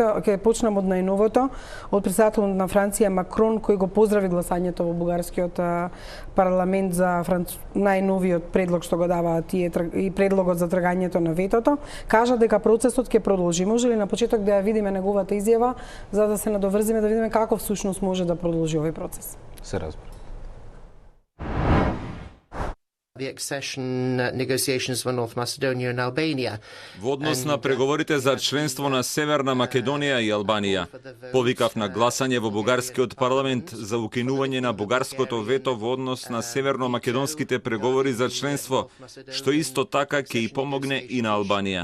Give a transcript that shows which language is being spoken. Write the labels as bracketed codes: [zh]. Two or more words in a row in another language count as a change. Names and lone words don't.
[mk] Ќе почнам од најновото, од претседателот на Франција Макрон, кој го поздрави гласањето во бугарскиот парламент за најновиот предлог што го дава тие и предлогот за тргањето на ветото. Кажа дека процесот ќе продолжи. Може ли на почеток да ја видиме неговата изјава за да се надоврзиме да видиме како всушност може да продолжи овој процес? Се разбира. [en] The accession negotiations for North Macedonia and Albania. [mk] Во однос на преговорите за членство на Северна Македонија и Албанија, повикав на гласање во бугарскиот парламент за укинување на бугарското вето во однос на северно-македонските преговори за членство, што исто така ќе и помогне и на Албанија.